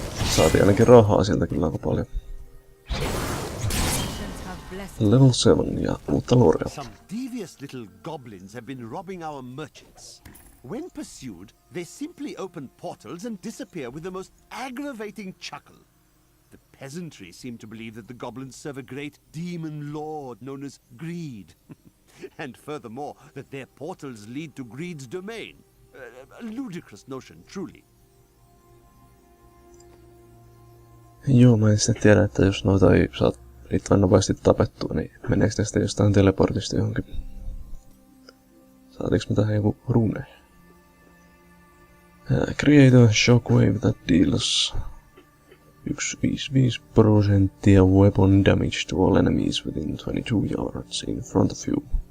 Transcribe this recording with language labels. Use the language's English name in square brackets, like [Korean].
[Finnish] Saatiin ainakin rahaa sieltä kyllä aika paljon. Level 7 ja uutta lorea. [English] Some devious little goblins have been robbing our merchants. When pursued, they simply open portals and disappear with the most aggravating chuckle. The peasantry seem to believe that the goblins serve a great demon lord known as Greed. And furthermore, that their portals lead to Greed's domain. A ludicrous notion, truly. [Finnish] Joo, mä en sitten tiedä, että jos noita ei saa riittävän nopeasti tapettua, niin meneekö ne sitten jostain teleportista johonkin? Saatiinko me tähän joku rune? [English] Create a shockwave that deals 155% weapon damage to all enemies within 22 yards in front of you.